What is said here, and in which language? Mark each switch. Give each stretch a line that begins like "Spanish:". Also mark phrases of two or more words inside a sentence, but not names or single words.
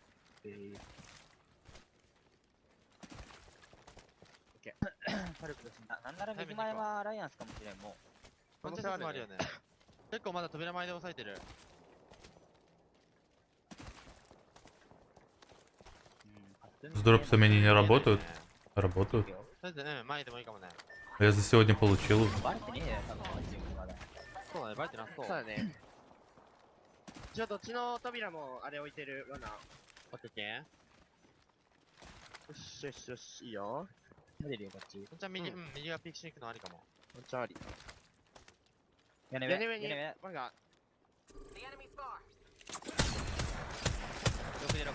Japanese: オッケー。パルプです。なんなら右前はアライアンスかもしれん、もう。可能性もあるよね。結構まだ扉前で押さえてる。
Russian: С дропсами они не работают? Работают. Я за сегодня получил уже.
Japanese: そうだね、バレてなさそう。そうだね。一応どっちの扉もあれ置いてる罠。オッケー。よしよしよし、いいよ。出るよ、こっち。こっちは右、右がピークしに行くのありかも。こっちはあり。屋根上に、ワンが。6で6。